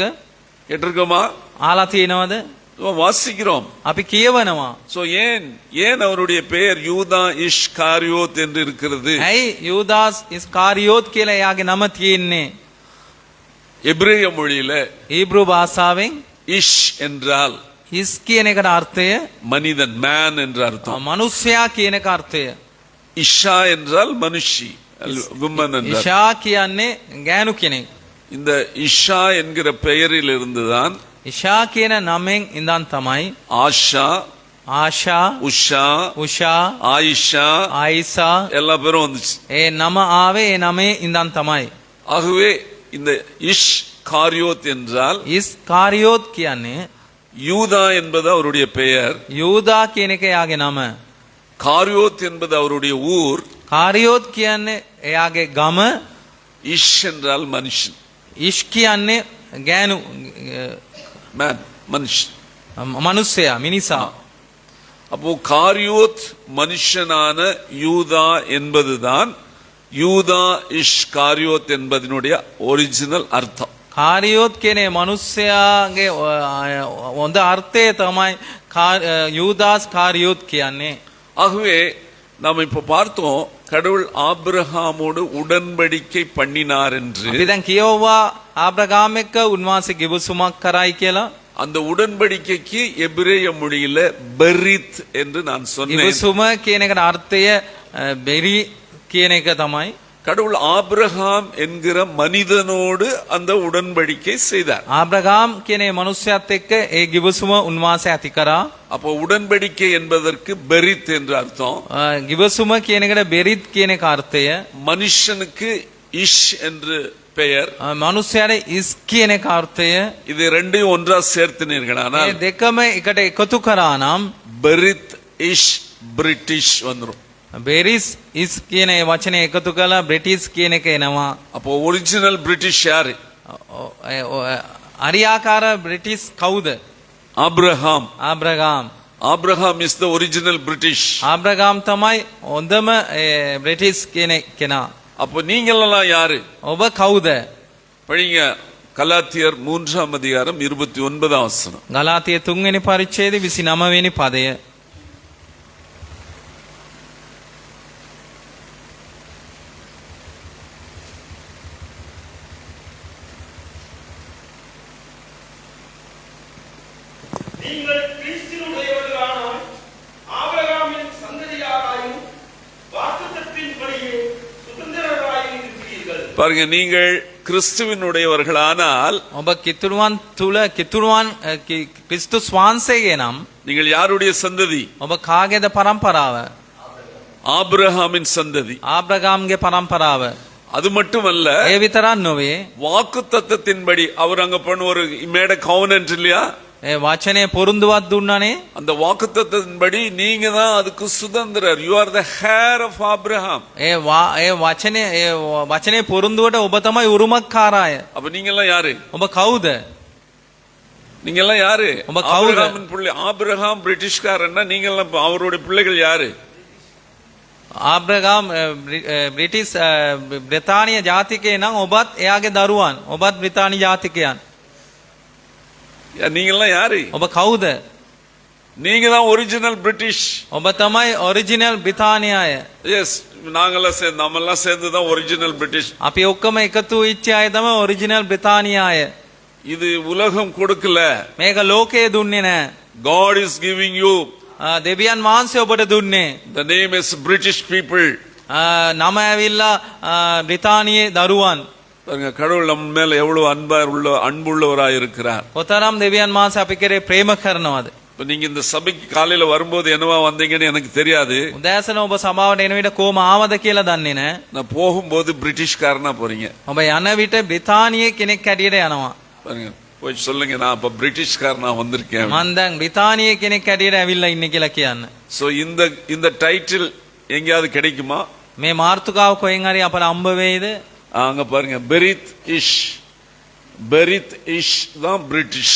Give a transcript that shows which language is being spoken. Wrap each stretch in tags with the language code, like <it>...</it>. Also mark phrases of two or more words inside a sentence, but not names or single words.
<ta>கேட்டிருக்கோமா?</ta> <si>ආලා තියෙනවද?</si> <ta>வாசிக்கிறோம்.</ta> <si>අපි කියවනවා.</si> <ta>சோ ஏன் அவருடைய பெயர் யூதா இஷ்காரியோத் என்று இருக்கிறது?</ta> <si>ඇයි යූදාස් ඉස්කාරියෝත් කියලා එයාගේ නම තියෙන්නේ?</si> <ta>எபிரேய மொழியில</ta> <si>හීබ්‍රු භාෂාවෙන්</si> <ta>இஷ் என்றால்</ta> <si>හිස් කියන එකට අර්ථය</si> <ta>மனிதன், மேன் என்று அர்த்தம்.</ta> <si>මනුස්සයා කියන එක අර්ථය.</si> <ta>இஷா என்றால் மனுஷி, விமன் என்றால்.</ta> <si>ඉෂා කියන්නේ ගෑනු කෙනෙක්.</si> <ta>இந்த இஷா என்கிற பெயரில் இருந்துதான்</ta> <si>ඉෂා කියන නමෙන් ඉඳන් තමයි</si> <ta>ஆஷா,</ta> <si>ආෂා,</si> <ta>உஷா,</ta> <si>උෂා,</si> <ta>ஆயிஷா</ta> <si>ආයිසා</si> <ta>எல்லா பேரும் வந்துச்சு.</ta> <si>ඒ නම ආවේ ඒ නමේ ඉඳන් තමයි.</si> <ta>ஆகவே இந்த இஷ் காரியோத் என்றால்</ta> <si>ඉස්කාරියෝත් කියන්නේ</si> <ta>யூதா என்பது அவருடைய பெயர்,</ta> <si>යූදා කියන එක එයාගේ නම.</si> <ta>காரியோத் என்பது அவருடைய ஊர்,</ta> <si>කාරියෝත් කියන්නේ එයාගේ ගම,</si> <ta>இஷ் என்றால் மனுஷன்,</ta> <si>ඉෂ් කියන්නේ ගෑනු</si> <ta>மேன், மனுஷன்.</ta> <si>මනුස්සයා මිනිසා.</si> <ta>அப்போ காரியோத் மனுஷனான யூதா என்பதுதான் யூதா இஷ் காரியோத் என்பதனுடைய ஒரிஜினல் அர்த்தம்.</ta> <si>කාරියෝත් කියන මනුස්සයාගේ හොඳ අර්ථය තමයි යූදාස් කාරියෝත් කියන්නේ.</si> <ta>ஆகவே நாம் இப்ப பார்த்தோம், கடவுள் ஆபிரகாமோடு உடன்படிக்கை பண்ணினார் என்று.</ta> <si>අපි දැන් කියවුවා ආබ්‍රහාම් එක්ක උන්වහන්සේ ගිවිසුමක් කරයි කියලා.</si> <ta>அந்த உடன்படிக்கைக்கு எபிரேய மொழியில பெரித் என்று நான் சொன்னேன்.</ta> <si>ගිවිසුම කියන එකට අර්ථය බෙරි කියන එක තමයි.</si> <ta>கடவுள் ஆபிரகாம் என்கிற மனிதனோடு அந்த உடன்படிக்கை செய்தார்.</ta> <si>ආබ්‍රහාම් කියන මනුස්සයාත් එක්ක ඒ ගිවිසුම උන්වහන්සේ ඇති කරා.</si> <ta>அப்போ உடன்படிக்கை என்பதற்கு பெரித் என்று அர்த்தம்.</ta> <si>ගිවිසුම කියන එකට බෙරිත් කියන එක අර්ථය.</si> <ta>மனுஷனுக்கு இஷ் என்று பெயர்,</ta> <si>මනුස්සයාට ඉස් කියන එක අර්ථය.</si> <ta>இது ரெண்டையும் ஒன்றா சேர்த்தினீர்களானால்</ta> <si>මේ දෙකම එකට එකතු කරා නම්</si> <ta>பெரித் இஷ் பிரிட்டிஷ் வந்துரும்.</ta> <si>බෙරිස් ඉස් කියන ඒ වචනේ එකතු කළා බ්‍රිටිෂ් කියන එක එනවා.</si> <ta>அப்போ</ta> <en>original British</en> <ta>யாரு?</ta> <si>අරියාකාර බ්‍රිටිෂ් කවුද?</si> <ta>ஆபிரகாம்.</ta> <si>ආබ්‍රහාම්.</si> <en>Abraham is the original British.</en> <si>ආබ්‍රහාම් තමයි හොඳම බ්‍රිටිෂ් කියන කෙනා.</si> <ta>அப்போ நீங்களெல்லாம் யாரு?</ta> <si>ඔබ කවුද?</si> <ta>படிங்க கலாத்தியர் 3ஆம் அதிகாரம் 29ஆம் வசனம்.</ta> <si>ගලාතිය 3 වෙනි පරිච්ඡේදයේ 29 වෙනි පදය.</si> <ta>நீங்கள் கிறிஸ்துவினுடையவர்களானால் ஆபிரகாமின் சந்ததியாராயும் வாக்குத்தத்தத்தின்படியே சுதந்திரராயும் இருக்கிறீர்கள். பாருங்க, நீங்கள் கிறிஸ்துவினுடையவர்களானால்</ta> <si>ඔබ කිතුරුවන් තුල කිතුරුවන් ක්‍රිස්තුස් වහන්සේගේ නම්</si> <ta>நீங்கள் யாருடைய சந்ததி?</ta> <si>ඔබ කාගේද පරම්පරාව?</si> <ta>ஆபிரகாமின் சந்ததி.</ta> <si>ආබ්‍රහාම්ගේ පරම්පරාව.</si> <ta>அது மட்டுமல்ல,</ta> <si>ඒ විතරක් නොවේ.</si> <ta>வாக்குத்தத்தத்தின்படி அவர் அங்க பண்ண ஒரு</ta> <en>made covenant</en> <ta>இல்லையா?</ta> <si>ඒ වචනේ පොරුන්දුවක් දුන්නානේ.</si> <ta>அந்த வாக்குத்தத்தத்தின்படி நீங்க தான் அதுக்கு சுதந்திரர்.</ta> <en>You are the heir of Abraham.</en> <si>ඒ වචනේ පොරුන්දුවට ඔබ තමයි උරුමකාරය.</si> <ta>அப்ப நீங்க எல்லாம் யாரு?</ta> <si>ඔබ කවුද?</si> <ta>நீங்க எல்லாம் யாரு? உங்க கவுரு. ஆபிரகாமின் பிள்ளை. ஆபிரகாம் பிரிட்டிஷ்காரன்னா நீங்க எல்லாம் அவருடைய பிள்ளைகள் யாரு?</ta> <si>ආබ්‍රහාම් බ්‍රිටිෂ් බ්‍රිතාන්‍ය ජාතිකයෙක් නම් ඔබත් එයාගේ දරුවන්. ඔබත් බ්‍රිතාන්‍ය ජාතිකයන්.</si> <ta>நீங்க எல்லாம் யாரு?</ta> <si>ඔබ කවුද?</si> <ta>நீங்க தான்</ta> <en>original British.</en> <si>ඔබ තමයි ඔරිජිනල් බ්‍රිතාන්‍යය.</si> <ta>எஸ், நாங்கெல்லாம் சேர்ந்து நம்மெல்லாம் சேர்ந்து தான்</ta> <en>original British.</en> <si>අපි ඔක්කොම එකතු වෙච්ච අය තමයි ඔරිජිනල් බ්‍රිතාන්‍යය.</si> <ta>இது உலகம் கொடுக்கல.</ta> <si>මේක ලෝකයේ දුන්නේ නැහැ.</si> <en>God is giving you.</en> <si>දෙවියන් වහන්සේ ඔබට දුන්නේ.</si> <en>The name is British people.</en> <si>නම ඇවිල්ලා බ්‍රිතාන්‍යයේ දරුවන්.</si> <ta>பாருங்க, கடவுள் நம்ம மேல எவ்வளவு அன்புள்ளவராய் இருக்கிறார்.</ta> <si>කොතරම් දෙවියන් වහන්සේ අපි කෙරේ ප්‍රේම කරනවද.</si> <ta>இப்ப நீங்க இந்த சபைக்கு காலையில வரும்போது என்னவா வந்தீங்கன்னு எனக்கு தெரியாது.</ta> <si>උදෑසන ඔබ සභාවට එන විට කොහොම ආවද කියලා දන්නේ නැහැ.</si> <ta>நான் போகும்போது பிரிட்டிஷ்காரனா போறீங்க.</ta> <si>ඔබ යන විට බ්‍රිතාන්‍යයේ කෙනෙක් හැටියට යනවා.</si> <ta>பாருங்க, போய் சொல்லுங்க நான் அப்ப பிரிட்டிஷ்காரனா வந்திருக்கேன்.</ta> <si>මම දැන් බ්‍රිතාන්‍යයේ කෙනෙක් හැටියට ඇවිල්ලා ඉන්නේ කියලා කියන්න.</si> <ta>சோ இந்த டைட்டில் எங்கயாவது கிடைக்குமா?</ta> <si>මේ මාර්තුකාව කොහෙන් හරි අපට හම්බ වෙයිද?</si> <ta>அங்க பாருங்க, பெரித் இஷ் தான் பிரிட்டிஷ்.</ta>